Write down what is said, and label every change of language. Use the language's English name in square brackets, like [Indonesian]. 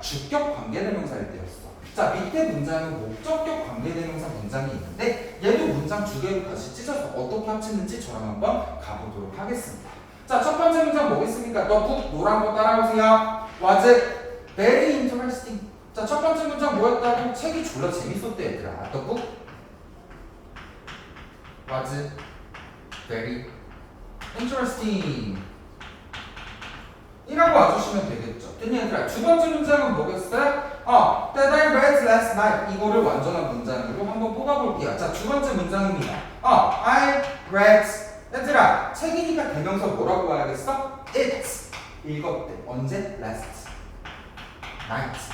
[Korean] 주격 관계대명사일 때였어. 자, 밑에 문장은 목적격 관계대명사 문장이 있는데 얘도 문장 두 개를 다시 찢어서 어떻게 합치는지 저랑 한번 가보도록 하겠습니다. 자, 첫 번째 문장 뭐겠습니까? 너 북 노란 거 따라오세요. [English] was very interesting. [Korean] 자, 첫 번째 문장 뭐였다고? 책이 졸라 재밌었대 얘들아. [English] The book was very interesting. [Korean] 이라고 와주시면 되겠죠. 됐니 얘들아? 두 번째 문장은 뭐겠어요? [English] That I read last night. [Korean] 이거를 완전한 문장으로 한번 뽑아볼게요. 자, 두 번째 문장입니다. [English] I read. [Korean] 얘들아, 책이니까 대명사 뭐라고 와야겠어? [English] It. [Korean] 읽었대. 언제? [English] Last night.